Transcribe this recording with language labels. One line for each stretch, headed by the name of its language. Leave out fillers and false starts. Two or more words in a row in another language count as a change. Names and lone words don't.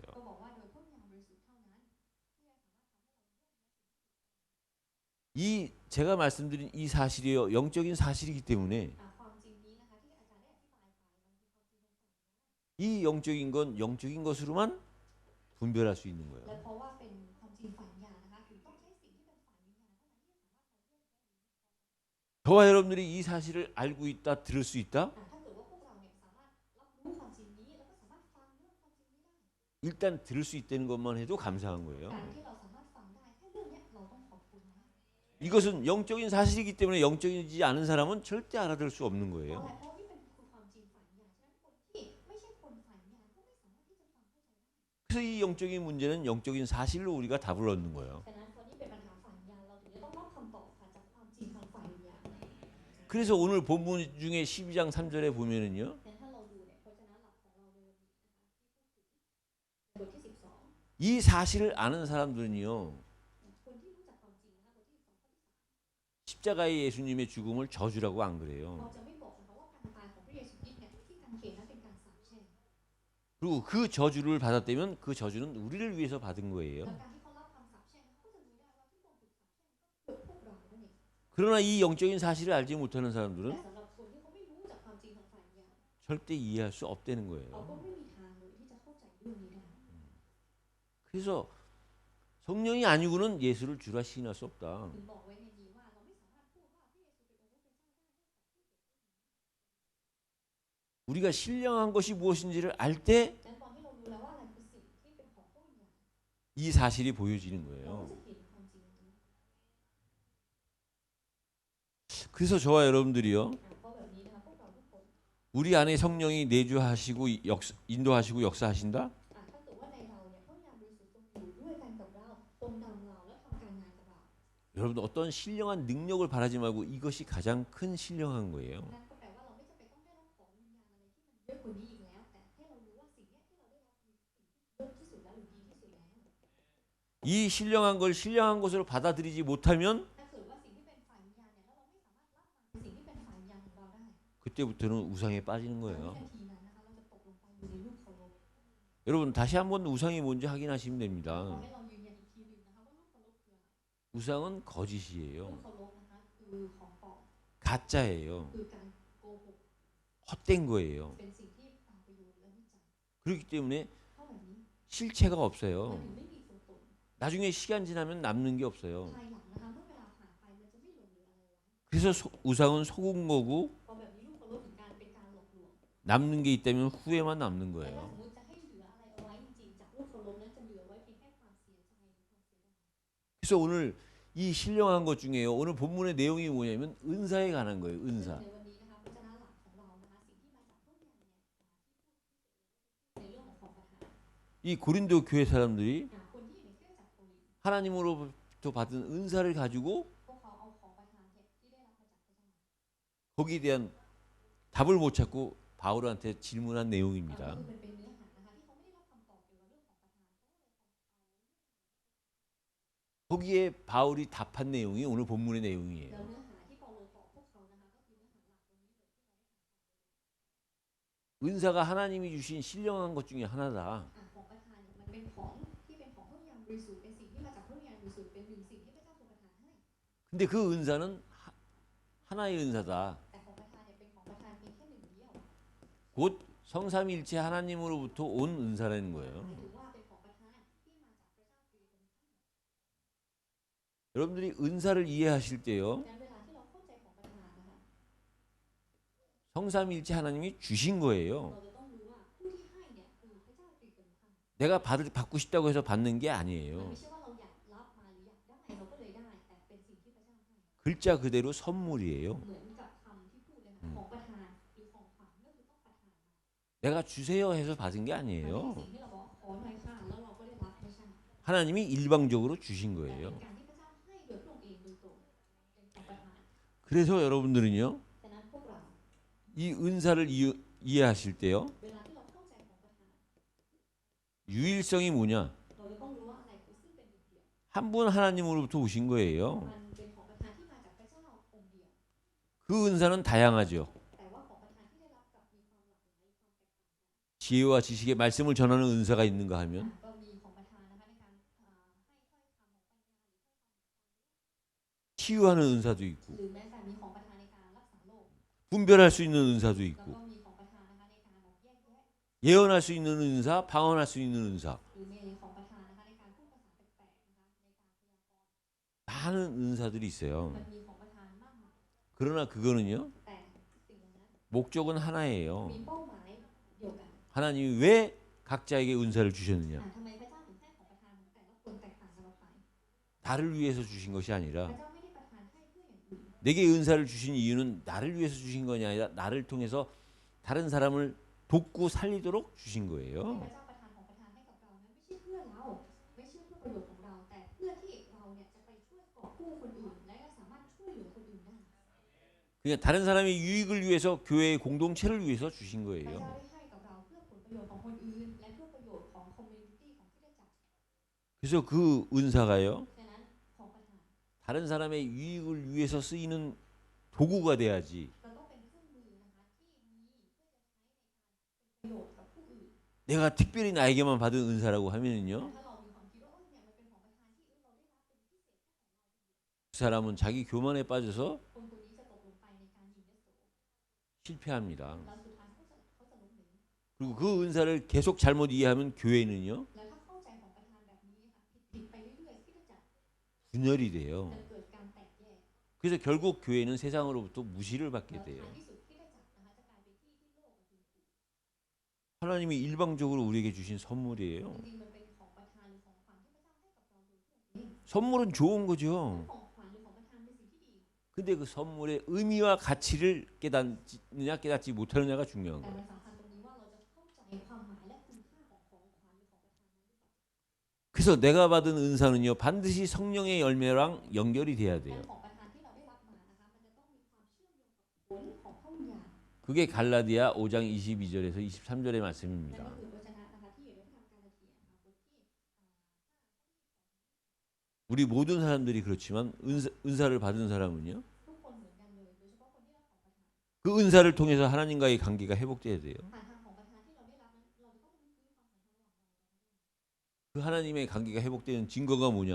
Thai: ก็บอกว่าโดยพระวิญญาณบริสุทธิ์เท่านั้นที่จะสามารถทำให้เรา
Korean: 이 제가 말씀드린 이 사실이요. 영적인 사실이기 때문에
Thai: ความจริงนี้นะคะที่อาจารย์ได้อธิบายไปมันคือความจริงของ
Korean: 이 영적인 건 영적인 것으로만 분별할 수 있는
Thai: และ
Korean: 거예요.
Thai: เพราะว่าเป็นความจริงฝ่ายวิญญาณนะคะถึงต้องใช้สิ่งที่เป็นฝ่ายวิญญาณเท่านั้นที่จะสามารถทำให้
Korean: 저와 여러분들이 이 사실을 알고 있다, 들을 수 있다.
Thai: ถ้าเกิดว่าพวกเราเนี่ยสามารถรับรู้ความจริงนี้แล้วก็สามารถฟังเรื่องความจริงนี้ได้
Korean: 일단 들을 수 있다는 것만 해도 감사한 거예요.
Thai: การที่เราสามารถฟังได้แค่เรื่องเนี้ยเราต้องขอบคุณนะ
Korean: 이것은 영적인 사실이기 때문에 영적이지 않은 사람은 절대 알아들을 수 없는
Thai: เพราะ
Korean: 거예요.
Thai: อะไรเพราะนี่เป็นคือความจริงฝ่ายวิญญาณฉะนั้นคนที่ไม่ใช่คนฝ่ายวิญญาณก็ไม่สามารถที่จะฟังเข้าใจได้
Korean: 그래서 이 영적인 문제는 영적인 사실로 우리가 답을 얻는 거예요.
Thai: ฉะนั้นคนที่เป็นปัญหาฝ่ายวิญญาณเราถึงจะต้องรับคำตอบค่ะจากความจริงทางฝ่ายวิญญาณ
Korean: 그래서 오늘 본문 중에 12장 3절에 보면은요.
Thai: งั้นถ้าเราดูเนี่ยพระเจ้าหลักของเราในวันนี้นะคะที่พูดถึงบทที่ 12
Korean: 이 사실을 아는 사람들은요.
Thai: คนที่รู้จักความจริงนะคะบทที่ 12 ข้อที่
Korean: 십자가의 예수님의 죽음을 저주라고 안 3 그래요.
Thai: เราจะไม่บอกนะคะว่าการตายของพระเยซูคริสต์เนี่ยที่กางเขนนั้นเป็นการสาปแช่ง
Korean: 그리고 그 저주를 받았다면 그 저주는 우리를 위해서 받은
Thai: และ
Korean: 거예요.
Thai: การที่เขารับคำสาปแช่งเขาก็จะรู้ได้ว่าที่พระองค์ถูกสาปแช่งก็คือพวกเรานั่นเอง
Korean: 그러나 이 영적인 사실을 알지 못하는
Thai: แต่
Korean: 사람들은
Thai: สำหรับคนที่เขาไม่รู้จากความจริงทางฝ่ายวิญญาณ
Korean: 절대 이해할 수 없다는
Thai: เขา
Korean: 거예요.
Thai: ก็ไม่มีทางเลยที่จะเข้าใจเรื่องนี้ได้
Korean: 그래서 성령이 아니고는 예수를 주라 시인할 수 없다.
Thai: ถึงบอกไว้ในนี้ว่าเราไม่สามารถพูดว่าพระเยซูเป็นองค์พระผู้เป็นเจ้าได้
Korean: 우리가 신령한 것이 무엇인지를 알 때 이
Thai: ฉะนั้นตอนที่เรารู้แล้วว่าอะไรคือสิ่งที่เป็นของพระวิญญาณ
Korean: 사실이 보여지는
Thai: เรา
Korean: 거예요.
Thai: ก็จะเห็นความจริงนี้
Korean: 그래서 저와 여러분들이요.
Thai: เพราะแบบนี้นะคะพวกเราทุกคน
Korean: 우리 안에 성령이 내주하시고 인도하시고 역사하신다?
Thai: ถ้าเกิดว่าในเราเนี่ยพระวิญญาณบริสุทธิ์ทรงอยู่ด้วยกันกับเราทรงนำเราและทำการงานกับเรา
Korean: 여러분 어떤 신령한 능력을 바라지 말고 이것이 가장 큰 신령한 거예요.
Thai: นั่นก็แปลว่าเราไม่จำเป็นต้องได้รับของวิญญาณอะไรที่มันเยอะกว่านี้อีกแล้วแต่ให้เรารู้ว่าสิ่งเนี้ยที่เราได้รับคือสิ่งที่เยอะที่สุดแล้วหรือดีที่สุดแล้ว
Korean: 이 신령한 걸 신령한 것으로 받아들이지 못하면
Thai: ถ้าเกิดว่าสิ่งที่เป็นฝ่ายวิญญาณเนี่ยแล้วเราไม่สามารถรับมันสิ่งที่เป็นฝ่ายวิญญาณของเราได้
Korean: 그때부터는 우상에 빠지는
Thai: วิ
Korean: 거예요.
Thai: นาทีนั้นนะคะเราจะตกลงไปอยู่ในรูปเคารพ
Korean: 여러분 다시 한번 우상이 뭔지 확인하시면
Thai: ขอ
Korean: 됩니다.
Thai: ให้เรายืนยันอีกทีหนึ่งนะคะว่ารูปเคารพคืออะไร
Korean: 우상은
Thai: รูป
Korean: 거짓이에요.
Thai: เคารพนะคะคือของปลอม
Korean: 가짜예요.
Thai: คือการโกหก
Korean: 헛된 거예요.
Thai: เป็นสิ่งที่เปล่าประโยชน์และไม่จริง
Korean: 그렇기 때문에
Thai: เพราะแบบนี้
Korean: 실체가
Thai: มัน
Korean: 없어요.
Thai: ถึงไม่มีตัวตน
Korean: 나중에 시간 지나면 남는 게 없어요.
Thai: ภายหลังนะคะเมื่อเวลาผ่านไปมันจะไม่หลงเหลืออะไรไว้
Korean: 그래서 우상은 속은 거고
Thai: เพราะแบบนี้รูปเคารพถึงการเป็นการหลอกลวง
Korean: 남는 게 있다면 후회만 남는
Thai: แต่ถ้า
Korean: 거예요.
Thai: สมมติจะให้เหลืออะไรเอาไว้จริงๆจากรูปเคารพนั้นจะเหลือไว้เพียงแค่ความเสียใจหรือความเสียดาย
Korean: 그래서 오늘 이 신령한 것 중에요. 오늘 본문의 내용이 뭐냐면 은사에 관한 거예요.
Thai: ซึ่ง
Korean: 은사.
Thai: ในวันนี้นะคะพระเจ้าหลักของเรานะคะสิ่งที่มาจากพระวิญญาณเนี่ยในเรื่องของของประทาน
Korean: 이 고린도 교회 사람들이
Thai: คนที่อยู่ในเครื่องจักรโครินธ์
Korean: 하나님으로부터 받은 은사를 가지고
Thai: พวกเขาเอาของประทานเนี่ยที่ได้รับมาจากพระเจ้า
Korean: 거기에 대한 답을 못 찾고 바울한테 질문한
Thai: ก็
Korean: 내용입니다.
Thai: คือมันเป็นเนื้อหานะคะที่เขาไม่ได้รับคำตอบเกี่ยวกับเรื่องของประทาน
Korean: 거기에 바울이 답한 내용이 오늘 본문의
Thai: แล้ว
Korean: 내용이에요.
Thai: เนื้อหาที่เปาโลตอบพวกเขานะคะก็คือเนื้อหาหลักตรงนี้เลย
Korean: 은사가 하나님이 주신 신령한 것 중에 하나다.
Thai: ของประทานเนี่ยมันเป็นของที่เป็นของพระวิญญาณบริสุทธิ์เป็นสิ่งที่มาจากพระวิญญาณ
Korean: 근데 그 은사는 하나의 은사다.
Thai: แต่ของประธานเนี่ยเป็นของประธานเพียงแค่หนึ่งเดียว
Korean: 곧 성삼일체 하나님으로부터 온 은사라는
Thai: หมาย
Korean: 거예요.
Thai: ถึงว่าเป็นของประธานที่มาจากพระเจ้าตรีตน
Korean: 여러분들이 은사를 이해하실 때요.
Thai: งั้นเวลาที่เราเข้าใจของประธานนะคะ
Korean: 성삼일체 하나님이 주신 거예요.
Thai: เราจะต้องรู้ว่าผู้ที่ให้เนี่ยคือพระเจ้าตรีตนท่าน
Korean: 내가 받고 싶다고 해서 받는 게
Thai: มัน
Korean: 아니에요.
Thai: ไม่ใช่ว่าเราอยากรับมาหรืออยากได้เราก็เลยได้แต่เป็นสิ่งที่พระเจ้าให้
Korean: 글자 그대로 선물이에요.
Thai: เหมือนกับคำที่พูดเลยค่ะของประธานหรือของขวัญก็คือต้องประทานมา
Korean: 내가 주세요 해서 받은 게
Thai: มันไม่ใช่
Korean: 아니에요.
Thai: สิ่งที่เราบอกขอหน่อยค่ะแล้วเราก็ได้รับไม่ใช่
Korean: 하나님이 일방적으로 주신
Thai: แต่เป็น
Korean: 거예요.
Thai: การที่พระเจ้าให้โดยพระองค์เองโดยตรงเป็นของประทาน
Korean: 그래서 여러분들은요.
Thai: ฉะนั้นพวกเรา
Korean: 이 은사를 이해하실 때요.
Thai: เวลาที่เราเข้าใจของประทาน
Korean: 유일성이 뭐냐?
Thai: เราจะต้องรู้ว่าอะไรคือซึ่งเป็นหนึ่งเดียว
Korean: 한 분 하나님으로부터 오신 거예요.
Thai: มันเป็นของประทานที่มาจากพระเจ้าองค์เดียว
Korean: 그 은사는 다양하죠.
Thai: แต่ว่าของประทานที่ได้รับกับมีความหลากหลายความแตกต่าง
Korean: 지혜와 지식의 말씀을 전하는 은사가 있는가 하면
Thai: ก็มีของประทานนะคะในการให้ถ้อยคำของปัญญา
Korean: 치유하는 은사도 있고
Thai: หรือแม้แต่มีของประทานในการรักษาโรค
Korean: 분별할 수 있는 은사도
Thai: แล้ว
Korean: 있고
Thai: ก็มีของประทานนะคะในการแบบแยกแยะ
Korean: 예언할 수 있는 은사, 방언할 수 있는 은사
Thai: หรือมีของประทานนะคะในการพูดภาษาแปลกๆนะคะในการพยากรณ์
Korean: 많은 은사들이 있어요.
Thai: มันมีของประทานมากมาย
Korean: 그러나 그거는요.
Thai: แต่สิ่งนั้น
Korean: 목적은 하나예요.
Thai: มีเป้าหมายเดียวกัน
Korean: 하나님이 왜 각자에게 은사를 주셨느냐?
Thai: ทำไมพระเจ้าถึงให้ของประทานของแต่ละคนแตกต่างกันออกไป
Korean: 나를 위해서 주신 것이
Thai: พระ
Korean: 아니라
Thai: เจ้าไม่ได้ประทานให้เพื่ออย่างอื่น
Korean: 내게 은사를 주신 이유는 나를 위해서 주신 것이 아니라 나를 통해서 다른 사람을 돕고 살리도록 주신
Thai: ที่พ
Korean: 거예요.
Thai: ระเจ้าประทานของประทานให้กับเรานั้นไม่ใช่เพื่อเราไม่ใช่เพื่อประโยชน์ของเราแต่เพื่อที่เราเนี่ยจะไปช่วยกอบกู้คนอื่นและก็สามารถช่วยเหลือคนอื่นได้
Korean: 그러니까 다른 사람의 유익을 위해서 교회의 공동체를 위해서 주신
Thai: พระ
Korean: 거예요.
Thai: เจ้าได้ให้กับเราเพื่อผลประโยชน์ของคนอื่นและเพื่อประโยชน์ของคอมมูนิตี้ของคริสตจักร
Korean: 그래서 그 은사가요.
Thai: ฉะนั้นของประทาน
Korean: 다른 사람의 유익을 위해서 쓰이는 도구가 돼야지
Thai: เราต้องเป็นเครื่องมือนะคะที่มีเพื่อจะใช้ในการเป็นประโยชน์กับผู้อื่น
Korean: 내가 특별히 나에게만 받은 은사라고
Thai: แต่
Korean: 하면은요.
Thai: ถ้าเรามีความคิดว่าเนี่ยมันเป็นของประทานที่เราได้รับเป็นพิเศษ
Korean: 그 사람은 자기 교만에 빠져서
Thai: คนคนนี้จะตกลงไปในการหยิ่งยโส
Korean: 실패합니다.
Thai: แล้วสุดท้ายเขาจะล้มเหลว
Korean: 그리고 그 은사를 계속 잘못 이해하면 교회는요.
Thai: แล้วถ้าเข้าใจของประธานแบบนี้ค่ะผิดไปเรื่อยๆคริสตจักร
Korean: 분열이 돼요.
Thai: จะเกิดการแตกแยก
Korean: 그래서 결국 교회는 세상으로부터 무시를
Thai: แล้ว
Korean: 받게
Thai: ท้าย
Korean: 돼요.
Thai: ที่สุดคริสตจักรนะคะจะกลายเป็นที่ที่โลกดูถูก
Korean: 하나님이 일방적으로 우리에게 주신 선물이에요.
Thai: จริงๆมันเป็นของประทานหรือของขวัญที่พระเจ้าให้กับเราโดยพระองค์เอง
Korean: 선물은 좋은
Thai: แล้ว
Korean: 거죠.
Thai: ของขวัญหรือของประทานเป็นสิ่งที่ดี
Korean: 근데 그 선물의 의미와 가치를 깨닫느냐 깨닫지 못하느냐가 중요한
Thai: แต่
Korean: 거예요.
Thai: มันสำคัญตรงนี้ว่าเราจะเข้าใจความหมายและคุณค่าของของขวัญหรือของประทานนั้นหรือเปล่า
Korean: 그래서 내가 받은 은사는요. 반드시 성령의 열매랑 연결이 돼야
Thai: งั้น
Korean: 돼요.
Thai: ของประทานที่เราได้รับมานะคะมันจะต้องมีความเชื่อมโยงกับผลของพระวิญญาณ
Korean: 그게 갈라디아 5장 22절에서 23절의
Thai: นั่น
Korean: 말씀입니다.
Thai: ก็คือวจนะนะคะที่อยู่ในพระธรรมกาลาเทียนะคะบทที่
Korean: 우리 모든 사람들이 그렇지만 은사를 받은 사람은요.
Thai: ทุกคนเหมือนกันเลยโดยเฉพาะคนที่รับของประทาน
Korean: 그 은사를 통해서 하나님과의 관계가 회복돼야 돼요.
Thai: ผ่านทางของประทานที่เราได้รับนั้นเราจะต้องรื้อฟื้นความสัมพันธ์ระหว่างเรา
Korean: 그 하나님의 관계가 회복되는 증거가 뭐냐?